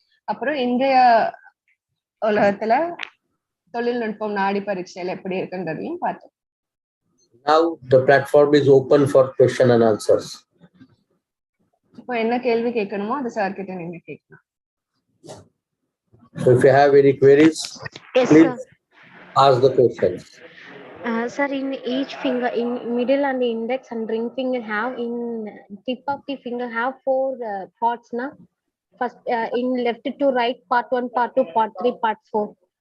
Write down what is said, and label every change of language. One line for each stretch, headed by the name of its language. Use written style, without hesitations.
Tamil: அப்புறம் இன்றைய உலகத்துல தொழில்நுட்பம் நாடி பரீட்சையில எப்படி இருக்குன்றதையும் பார்த்தோம்.
English: Now the platform is open for question and answers.
Tamil: இப்போ என்ன கேள்வி கேட்கணுமோ அது சார் கிட்ட நீங்க கேட்கலாம்.
English: So if you have any queries, Yes, please sir. ask the questions. Sir, in each finger, in middle and the index and ring finger have, in tip of the finger have 4 parts, na? First, in left to right, part 1, part 2, part 3, part 4.